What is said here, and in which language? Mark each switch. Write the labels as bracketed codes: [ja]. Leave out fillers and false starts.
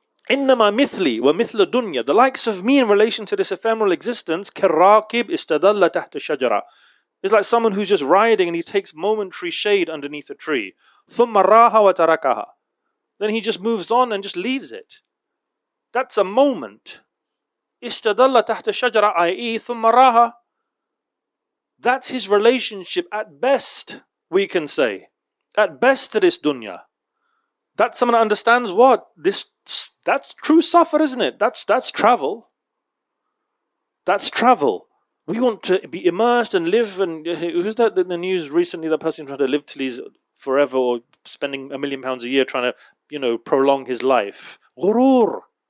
[ar] إِنَّمَا مِثْلِي وَمِثْلَ [en] dunya. The likes of me in relation to this ephemeral existence, [ar] كَالرَّاكِبْ إِسْتَدَلَّ تَحْتَ الشَّجَرَةِ. [en] It's like someone who's just riding and he takes momentary shade underneath a tree. [ar] ثُمَّ رَاهَ وَتَرَكَهَا. [en] Then he just moves on and just leaves it. That's a moment. [ar] إِسْتَدَلَّ تَحْتَ الشَّجَرَةِ i.e. ثُمَّ رَاهَ. [en] That's his relationship at best, we can say. At best to this dunya. That's someone that understands what? That's true safar, isn't it? That's travel. That's travel. We want to be immersed and live, and who's that in the news recently, that person trying to live till he's forever or spending £1 million a year trying to, prolong his life. Ghurur.